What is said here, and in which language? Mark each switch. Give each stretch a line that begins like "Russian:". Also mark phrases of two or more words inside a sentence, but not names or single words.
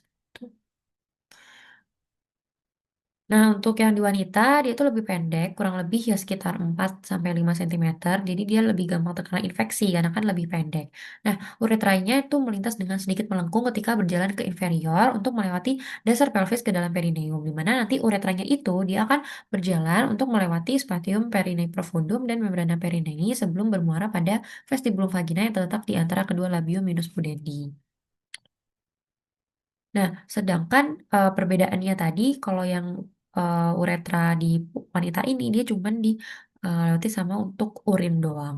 Indonesian: Nah, untuk yang di wanita, dia tuh lebih pendek, kurang lebih ya sekitar 4 sampai 5 cm. Jadi dia lebih gampang terkena infeksi karena kan lebih pendek. Nah, uretranya itu melintas dengan sedikit melengkung ketika berjalan ke inferior untuk melewati dasar pelvis ke dalam perineum. Di mana nanti uretranya itu dia akan berjalan untuk melewati
Latin: spatium perinei profundum
Indonesian: dan
Latin: membrana perinei
Indonesian: sebelum bermuara pada
Latin: vestibulum vagina
Indonesian: yang terletak di antara kedua
Latin: labium minus pudendii.
Indonesian: Nah, sedangkan perbedaannya tadi, kalau yang uretra di wanita ini, dia cuman lewati sama untuk urin doang.